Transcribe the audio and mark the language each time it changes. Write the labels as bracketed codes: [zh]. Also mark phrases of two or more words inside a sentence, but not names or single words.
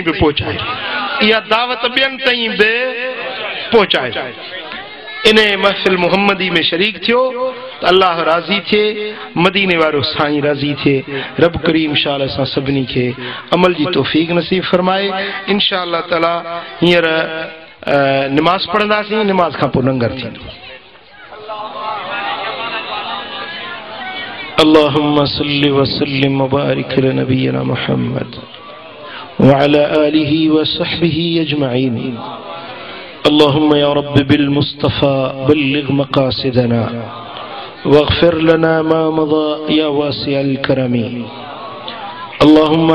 [sd] बि पहुचाए इहा दावत ॿियनि ताईं बि पहुचाए इन महफ़िल मुहम्मदी में शरीक थियो त अल्लाह राज़ी थिए मदीने वारो साईं राज़ी थिए रब करीम शाल असां सभिनी खे अमल जी तौफ़ीक़ नसीब फरमाए [ar] إن شاء الله تعالى [sd] हींअर निमाज़ पढ़ंदासीं निमाज़ खां पोइ लंगर थींदो [ar] اللهم صل وسلم وبارك على نبينا محمد وعلى آله وصحبه أجمعين اللهم يا رب بالمصطفى بلغ مقاصدنا واغفر لنا ما مضى يا واسع الكرم اللهم